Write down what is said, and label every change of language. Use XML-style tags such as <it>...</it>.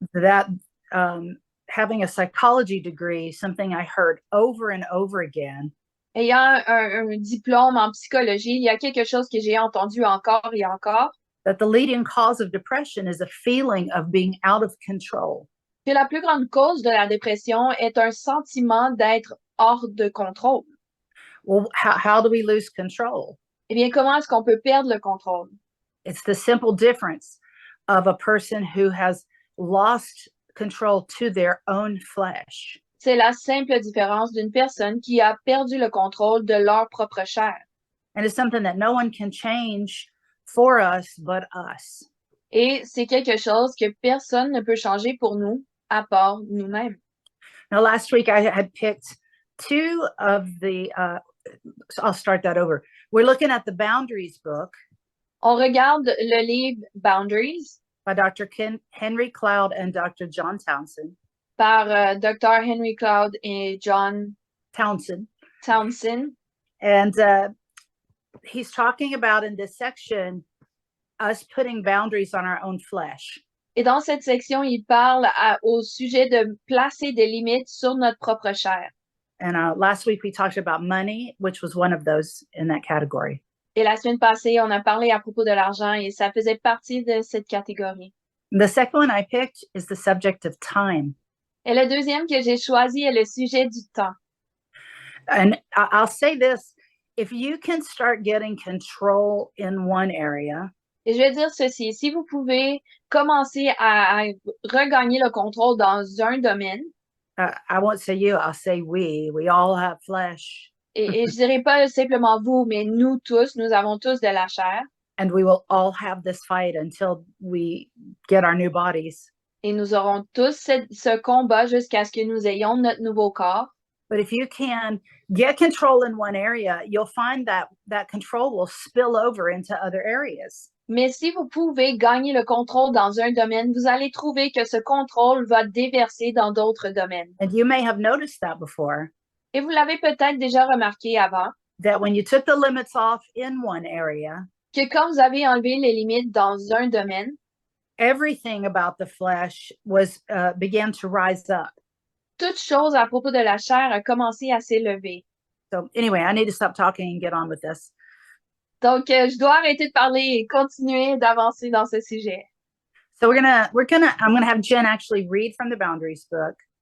<en>that having a psychology degree, something I heard over and over again,</en> <fr>ayant un diplôme en psychologie, il y a quelque chose que j'ai entendu encore et encore,</fr> <en>that the leading cause of depression is a feeling of being out of control.</en> <fr>que la plus grande cause de la dépression est un sentiment d'être hors de contrôle.</fr> <en>Well, how do we lose control?</en> <fr>Eh bien, comment est-ce qu'on peut perdre le contrôle?</fr> <en>It's the simple difference of a person who has lost control to their own flesh.</en> <fr>C'est la simple différence d'une personne qui a perdu le contrôle de leur propre chair.</fr> <en>And it's something that no one can change for us but us.</en> <fr>Et c'est quelque chose que personne ne peut changer pour nous, à part nous-mêmes.</fr> <en>Now, last week I had picked two of the, I'll start that over. We're looking at the Boundaries book</en> <fr>On regarde le livre Boundaries</fr> <en>by Dr. Henry Cloud and Dr. John Townsend.</en> <fr>par Dr. Henry Cloud et John Townsend.</fr> <en>And he's talking about in this section us putting boundaries on our own flesh.</en> <fr>Et dans cette section, il parle au sujet de placer des limites sur notre propre chair.</fr> <en>And last week we talked about money, which was one of those in that category.</en> <fr>Et la semaine passée, on a parlé à propos de l'argent et ça faisait partie de cette catégorie.</fr> <en>The second one I picked is the subject of time.</en> <fr>Et le deuxième que j'ai choisi est le sujet du temps.</fr> <en>And I'll say this, if you can start getting control in one area,</en> <fr>Et je vais dire ceci, si vous pouvez commencer à regagner le contrôle dans un domaine,</fr> <en>I won't say you, I'll say we all have flesh.</en> <fr>et je dirais pas simplement vous, mais nous tous, nous avons tous de la chair.</fr> <en>And we will all have this fight until we get our new bodies.</en> <fr>Et nous aurons tous ce combat jusqu'à ce que nous ayons notre nouveau corps.</fr> <en>But if you can get control in one area, you'll find that that control will spill over into other areas.</en> <fr>Mais si vous pouvez gagner le contrôle dans un domaine, vous allez trouver que ce contrôle va déverser dans d'autres domaines.</fr> <en>And you may have noticed that before,</en> <fr>Et vous l'avez peut-être déjà remarqué avant,</fr> <en>that when you took the limits off in one area,</en> <fr>que quand vous avez enlevé les limites dans un domaine,</fr> <en>everything about the flesh was began to rise up.</en> <fr>toute chose à propos de la chair a commencé à s'élever.</fr> <en>So anyway, I need to stop talking and get on with this.</en> <fr>Donc, je dois arrêter de parler et continuer d'avancer dans ce sujet.</fr> <en>So I'm gonna have Jen actually read from the Boundaries book.</en>